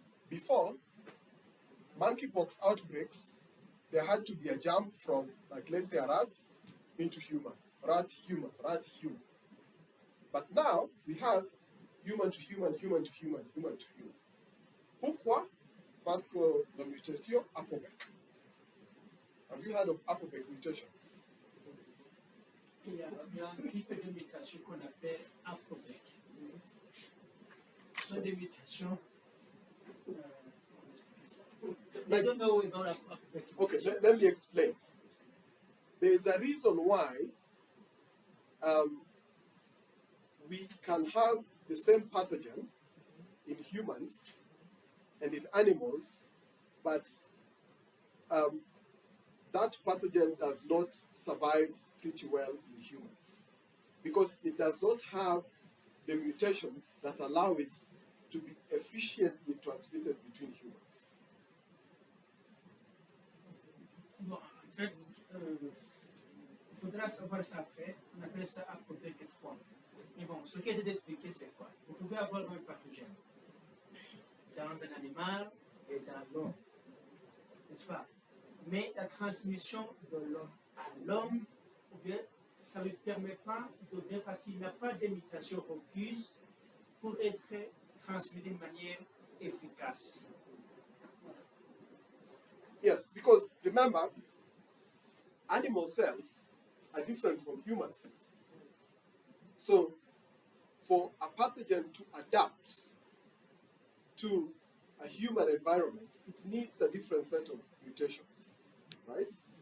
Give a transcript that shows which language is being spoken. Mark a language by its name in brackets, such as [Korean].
[English] Before monkeypox outbreaks, there had to be a jump from, like, let's say, a rat into human, rat, human, rat, human. But now we have human to human, human to human, human to human. [French] Pourquoi? Parce que la mutation ApoBec. [English] Have you heard of ApoBec mutations? [French] Il y a un type de mutation qu'on appelle ApoBec. Ce sont des mutations. [English] I don't know about ApoBec. Okay, let me explain. There is a reason why we can have the same pathogen in humans and in animals, but that pathogen does not survive pretty well in humans because it does not have the mutations that allow it to be efficiently transmitted between humans. [French] Bon, en fait, il faudra savoir ça après. On appelle ça ApoBec quelquefois. Mais bon, ce qui est d'expliquer, c'est quoi? Vous pouvez avoir un pathogène dans un animal et dans l'homme, n'est-ce pas? Mais la transmission de l'homme à l'homme, ça ne lui permet pas de bien parce qu'il n'a pas de mutation requise pour être transmis d'une manière efficace. [English] Yes, because remember, animal cells are different from human cells. So, for a pathogen to adapt to a human environment, it needs a different set of mutations, right?